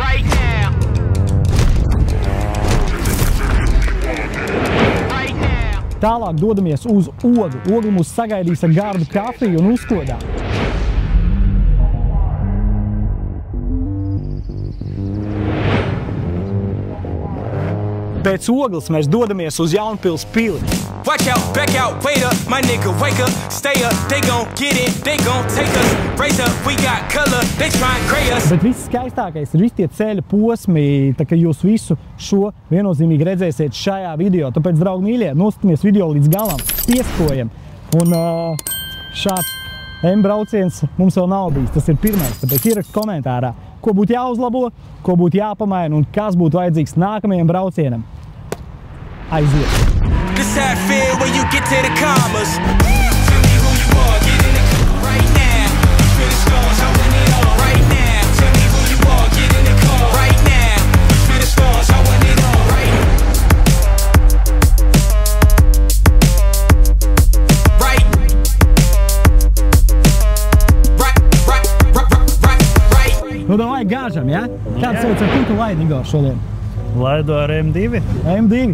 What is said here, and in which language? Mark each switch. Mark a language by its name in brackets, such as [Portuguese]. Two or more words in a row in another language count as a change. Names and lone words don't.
[Latvian] Tālāk dodamies uz Ogli. Ogli mūs sagaidīs ar gardu kafiju un uzkodām. Pēc Ogles mēs dodamies uz Jaunpils pili. [English] Watch out, back out, wait up, my nigga, wake up, stay up, they gon' get it, they gon' take us, raise up, we got color, they try and gray us. [Latvian] Bet viss skaistākais ir visi tie ceļa posmi, tā kā jūs visu šo viennozīmīgi redzēsiet šajā video. Tāpēc, draugi mīļie, noskatāmies video līdz galam, pieskojam. Un šāds M brauciens mums vēl nav bijis, tas ir pirmais, tāpēc ierakst komentārā, ko būtu jāuzlabo, ko būtu jāpamaina un kas būtu vajadzīgs nākamajam braucienam. Aiziet! [English] This how I feel when you get to the commas. Tell me who you are, get in the car right now. Feel the stars, I want it all right now. Tell me who you are, get in the car right now. Feel the stars, I want it all right. [Latvian] Nu, davai gāžam, ja? Kāds sauc ar kutu laidi, Igor, šodien? Laidu ar M2. M2?